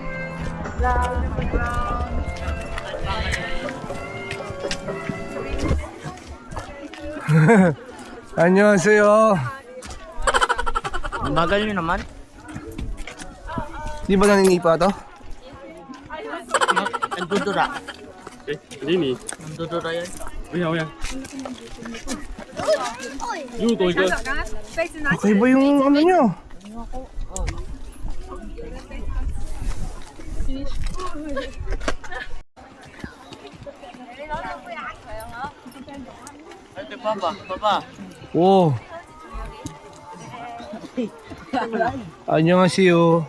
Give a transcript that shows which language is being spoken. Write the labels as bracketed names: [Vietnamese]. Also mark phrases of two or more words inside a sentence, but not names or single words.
[Filipino] Annyeonghaseyo. Ang bagal nyo naman. Di ba naninipa to? Nagdudura. Lini, Nagdudura yan. [Chinese] 我想，又多一个。 [Filipino] Okay ba yung ano nyo? Ay, baba. Wow. Annyeonghaseyo.